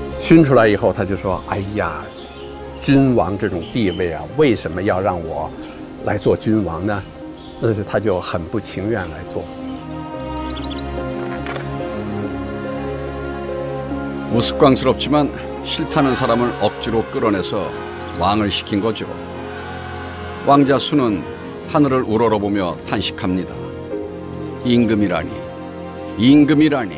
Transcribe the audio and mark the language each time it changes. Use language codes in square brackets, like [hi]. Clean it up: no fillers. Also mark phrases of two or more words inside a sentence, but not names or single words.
[zh] 熏出来以后，他就说：“哎呀，君王这种地位啊，为什么要让我来做君王呢？” 那他就很不情愿来做。 [ko] 우스꽝스럽지만 싫다는 사람을 억지로 끌어내서 왕을 시킨 거죠. 왕자 수는 하늘을 우러러보며 탄식합니다. 임금이라니, 임금이라니.